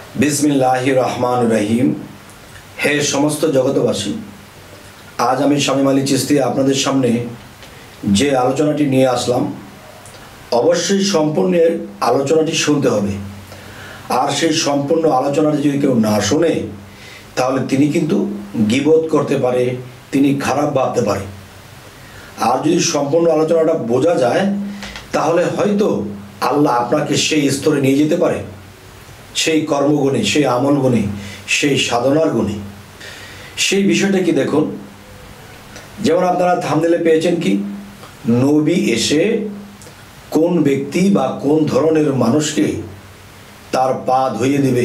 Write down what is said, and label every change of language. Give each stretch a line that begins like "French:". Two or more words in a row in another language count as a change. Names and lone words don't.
Arabic: بسم الله الرحمن الرحيم.
Bangla: হে সমস্ত জগতবাসী, আজ আমি শামীম আলী চিশতী আপনাদের সামনে যে আলোচনাটি নিয়ে আসলাম অবশ্যই সম্পূর্ণ আলোচনাটি শুনতে হবে। আর সেই সম্পূর্ণ আলোচনাটি যদি কেউ না শুনে তাহলে তিনি কিন্তু গিবত করতে পারে, তিনি খারাপ ভাবতে পারে। আর যদি সম্পূর্ণ আলোচনাটা বোঝা যায় তাহলে হয়তো আল্লাহ আপনাকে সেই স্তরে নিয়ে যেতে পারে, সেই কর্মগুণে, সেই আমল গুণে, সেই সাধনার গুণে। সেই বিষয়টা কি দেখুন, যেমন আপনারা থাম্বনেলে পেয়েছেন কি নবী এসে কোন ব্যক্তি বা কোন ধরনের মানুষকে তার পা ধুইয়ে দিবে।